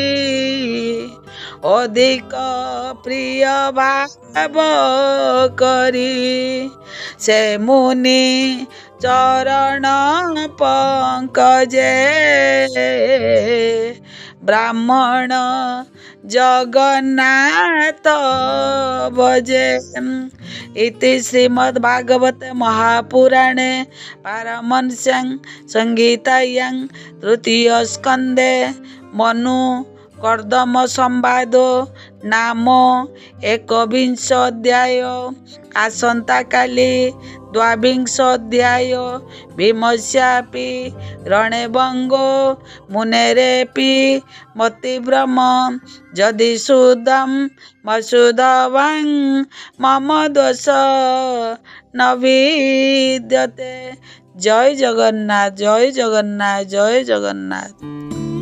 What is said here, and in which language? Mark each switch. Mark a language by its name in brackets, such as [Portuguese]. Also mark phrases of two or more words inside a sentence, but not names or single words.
[Odia] ଅଧିକ ପ୍ରିୟ ଭାବ କରି ସେ ମୁନି ଚରଣ ପଙ୍କଜେ ବ୍ରାହ୍ମଣ ଜଗନ୍ନାଥ ଭଜେ [Sanskrit] इति श्रीमद्भागवते महापुराणे पारमहंस्यां संहितायां तृतीय स्कंदे मनु कर्दम संवादो नाम 21 अध्याय [Odia] ଆସନ୍ତା କାଲି 22 ଅଧ୍ୟାୟ [Sanskrit] भीमस्यापि रणेभंगो मुनेरेपि मतिभ्रम यदि सुदम मसुदवां मम दोष न विद्यते। जय जगन्नाथ जय जगन्नाथ जय जगन्नाथ।